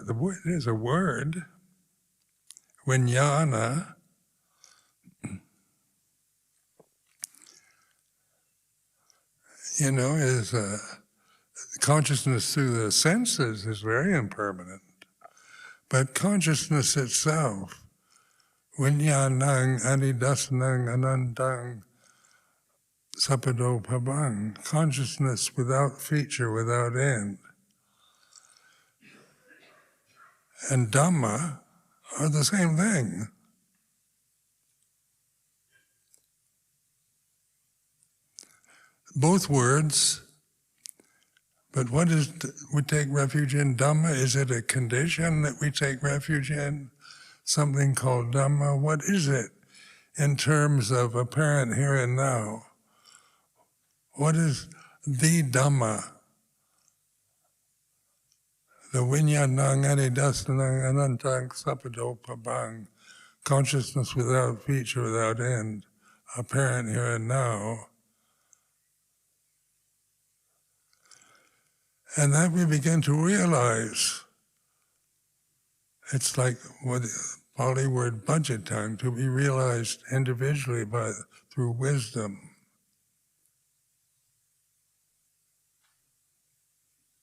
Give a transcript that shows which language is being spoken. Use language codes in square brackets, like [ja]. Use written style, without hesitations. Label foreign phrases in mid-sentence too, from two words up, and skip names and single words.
[en] The word is a word. Vijnana. Is consciousness through the senses is very impermanent. But consciousness itself, [pi] vijnanang anidasanang anandang sapado pabang, [en] consciousness without feature, without end. And Dhamma are the same thing. Both words, but what is we take refuge in? Dhamma, is it a condition that we take refuge in? Something called Dhamma, what is it in terms of apparent here and now? What is the Dhamma? [pi] The vijnanang anidasanang anantang sapado pabang, [en] consciousness without feature, without end, apparent here and now. And that we begin to realize, it's like what the Pali word bhajitang, to be realized individually through wisdom.